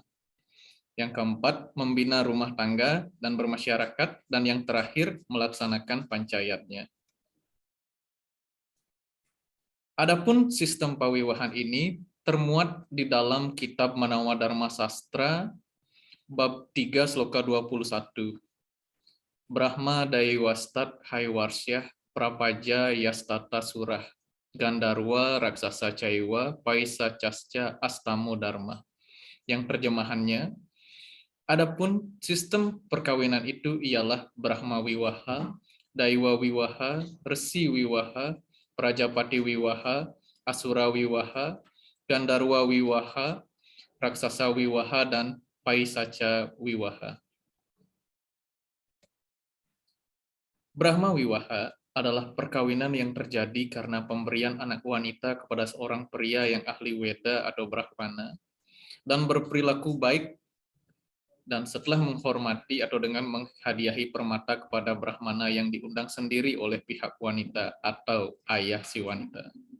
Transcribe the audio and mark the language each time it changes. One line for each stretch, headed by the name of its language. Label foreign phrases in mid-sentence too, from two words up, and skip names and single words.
Indonesian: Yang keempat, membina rumah tangga dan bermasyarakat. Dan yang terakhir, melaksanakan pancayatnya. Adapun sistem pawiwahan ini termuat di dalam kitab Manawa Dharma Sastra, bab 3 sloka 21.
Sanskrit: Brahma Daiwastat Haiwarsyah Prapaja Yastata Surah Gandarwa Raksasa Caiwa Paisa Casca Astamo Dharma.
Indonesian: Yang terjemahannya, adapun sistem perkawinan itu ialah Brahma Wiwaha, Daiwa Wiwaha, Resi Wiwaha, Prajapati Wiwaha, Asura Wiwaha, Gandarwa Wiwaha, Raksasa Wiwaha, dan Paisaca Wiwaha. Brahma Wiwaha adalah perkawinan yang terjadi karena pemberian anak wanita kepada seorang pria yang ahli Weda atau Brahmana dan berperilaku baik dan setelah menghormati atau dengan menghadiahi permata kepada Brahmana yang diundang sendiri oleh pihak wanita atau ayah si wanita.